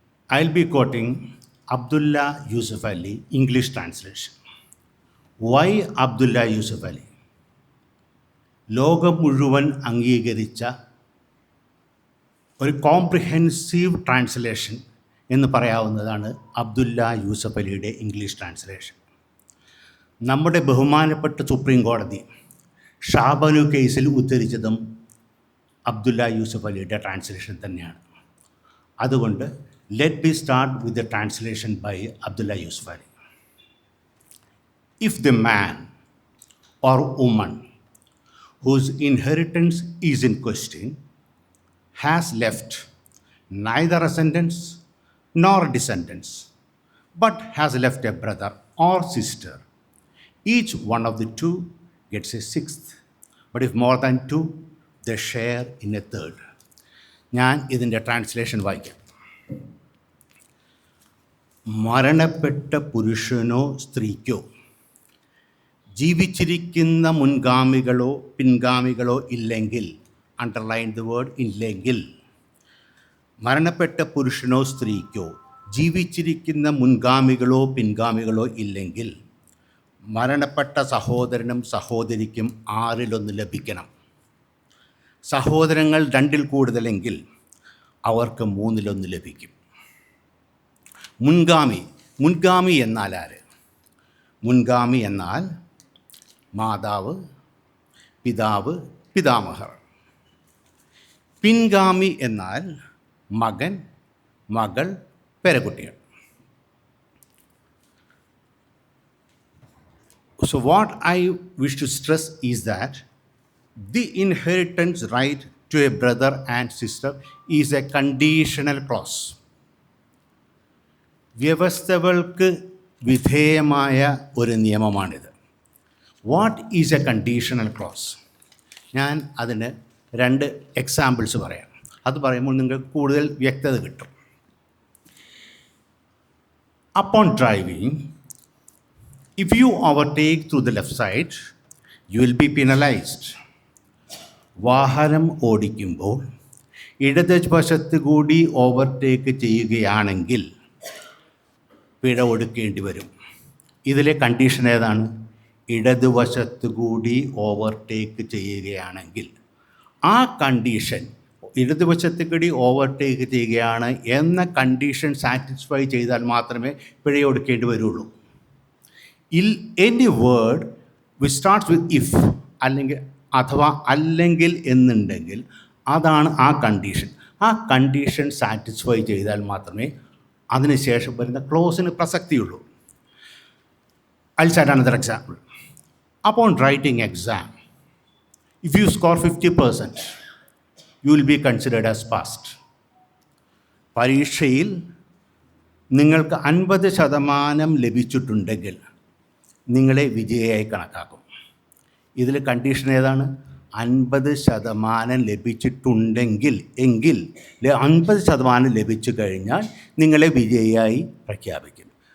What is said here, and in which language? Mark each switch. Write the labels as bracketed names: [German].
[English] I'll be quoting Abdullah Yusuf Ali, English translation. Why Abdullah Yusuf Ali? [Malayalam] ലോകം മുഴുവൻ അംഗീകരിച്ച ഒരു കോംപ്രിഹെൻസീവ് ട്രാൻസ്ലേഷൻ എന്ന് പറയാവുന്നതാണ് അബ്ദുല്ല യൂസഫ് അലിയുടെ ഇംഗ്ലീഷ് ട്രാൻസ്ലേഷൻ. നമ്മുടെ ബഹുമാനപ്പെട്ട സുപ്രീം കോടതി ഷാബാനു കേസിൽ ഉദ്ധരിച്ചതും അബ്ദുല്ല യൂസഫ് അലിയുടെ ട്രാൻസ്ലേഷൻ തന്നെയാണ്. അതുകൊണ്ട് [English] Let be start with the translation by Abdullah Yusuf Ali. If the man or woman whose inheritance is in question has left neither ascendants nor descendants, but has left a brother or sister, each one of the two gets a sixth, but if more than two, they share in a third. [Malayalam] ഞാൻ ഇതിൻ്റെ translation വായിക്കാം. മരണപ്പെട്ട പുരുഷനോ സ്ത്രീക്കോ ജീവിച്ചിരിക്കുന്ന മുൻഗാമികളോ പിൻഗാമികളോ ഇല്ലെങ്കിൽ, [English] underline the word [Malayalam] ഇല്ലെങ്കിൽ, മരണപ്പെട്ട പുരുഷനോ സ്ത്രീക്കോ ജീവിച്ചിരിക്കുന്ന മുൻഗാമികളോ പിൻഗാമികളോ ഇല്ലെങ്കിൽ മരണപ്പെട്ട സഹോദരനും സഹോദരിക്കും 6-1 ലഭിക്കണം. സഹോദരങ്ങൾ 2-ൽ കൂടുതലെങ്കിൽ അവർക്ക് 3-1 ലഭിക്കും. മുൻഗാമി എന്നാൽ ആര്? മുൻഗാമി എന്നാൽ മാതാവ്, പിതാവ്, പിതാമഹർ. പിൻഗാമി എന്നാൽ മകൻ, മകൾ, പേരക്കുട്ടികൾ. [English] So what I wish to stress is that the inheritance right to a brother and sister is a conditional clause. [Malayalam] വ്യവസ്ഥകൾക്ക് വിധേയമായ ഒരു നിയമമാണിത്. [English] What is a conditional clause? [Malayalam] ഞാൻ അതിന് 2 എക്സാമ്പിൾസ് പറയാം. അത് പറയുമ്പോൾ നിങ്ങൾക്ക് കൂടുതൽ വ്യക്തത കിട്ടും. [English] Upon driving, if you overtake through the left side, you will be penalized. [Malayalam] വാഹനം ഓടിക്കുമ്പോൾ ഇടതുവശത്ത് കൂടി ഓവർടേക്ക് ചെയ്യുകയാണെങ്കിൽ പിഴ ഒടുക്കേണ്ടി വരും. ഇതിലെ കണ്ടീഷൻ ഏതാണ്? ഇടതുവശത്ത് കൂടി ഓവർടേക്ക് ചെയ്യുകയാണെങ്കിൽ ആ കണ്ടീഷൻ, ഇടതുവശത്ത് കൂടി ഓവർടേക്ക് ചെയ്യുകയാണ് എന്ന കണ്ടീഷൻ സാറ്റിസ്ഫൈ ചെയ്താൽ മാത്രമേ പിഴ ഒടുക്കേണ്ടി വരുള്ളൂ. [English] any word which starts with if [Malayalam] അല്ലെങ്കിൽ അഥവാ അല്ലെങ്കിൽ എന്നുണ്ടെങ്കിൽ അതാണ് ആ കണ്ടീഷൻ. ആ കണ്ടീഷൻ സാറ്റിസ്ഫൈ ചെയ്താൽ മാത്രമേ അതിനുശേഷം വരുന്ന ക്ലോസിന് പ്രസക്തിയുള്ളൂ. [English] I'll cite another example. Upon writing exam, if you score 50%, you will be considered as passed. [Malayalam] പരീക്ഷയിൽ നിങ്ങൾക്ക് 50% ലഭിച്ചിട്ടുണ്ടെങ്കിൽ നിങ്ങളെ വിജയിയായി കണക്കാക്കും. ഇതിൽ കണ്ടീഷൻ ഏതാണ്? 50% ലഭിച്ചിട്ടുണ്ടെങ്കിൽ 50% ലഭിച്ചു കഴിഞ്ഞാൽ നിങ്ങളെ വിജയിയായി പ്രഖ്യാപിക്കും.